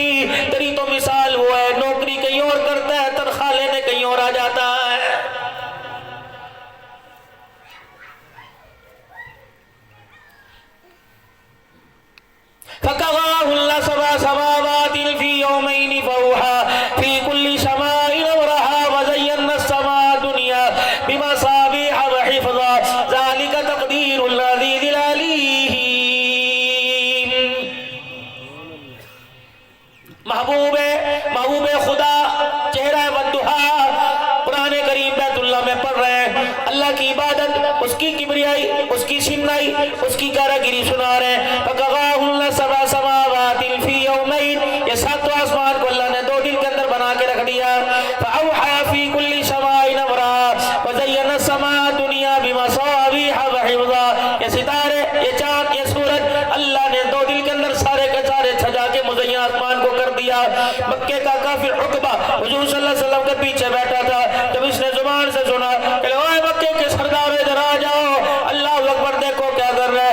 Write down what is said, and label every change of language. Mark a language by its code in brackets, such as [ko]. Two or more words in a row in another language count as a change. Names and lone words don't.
[hi] तेरी तो मिसाल वो है, नौकरी कहीं और करता है, तनख्वाह लेने कहीं और आ जाता है। [ar] فقضاهن سبع سماوات في يومين فأوحى في كل سماء أمرها و زينا السماء الدنيا بمصابيح و حفظا ذلك تقدير العزيز العليم. [hi] महबूबे खुदा, चेहरा वद्दुहा, कुरान करीम बैतुल्लाह में पढ़ रहे हैं। अल्लाह की इबादत, उसकी किबरियाई, उसकी शिन्नाई, उसकी कारागिरी सुना रहे हैं। [ar] فقضاهن سبع سماوات في يومين, [hi] ये सातों आसमान को अल्लाह ने 2 दिन के अंदर बना के रख दिया। [ar] فأوحى في كل سماء أمرها و زينا السماء الدنيا بمصابيح و حفظا. [hi] ये सितारे, ये चाँद, ये सूरज अल्लाह ने 2 दिन के अंदर सारे के सारे सजा के मुज़य्यन आसमान को कर दिया। मक्के का काफिर उक़बा हुज़ूर [ar] صلى الله عليه وسلم [hi] के पीछे बैठा था। जब इसने जुबान से सुना कि ओए मक्के के सरदार इधर आ जाओ, [ar] الله أكبر, [hi] देखो क्या कर रहा है।